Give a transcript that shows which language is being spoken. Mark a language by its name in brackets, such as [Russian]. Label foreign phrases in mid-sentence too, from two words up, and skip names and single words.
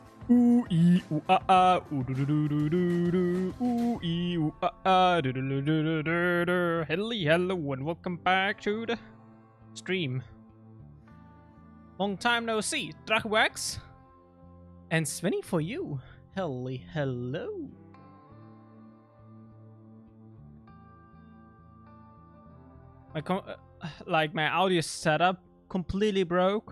[English] Ooh ee ooh ah ah ooh do do do do do do ooh ee ooh ah ah do do do do do do do. Hello and welcome back to the stream. Long time no see, Drachwax and Svenny for you. Hello. My audio setup completely broke.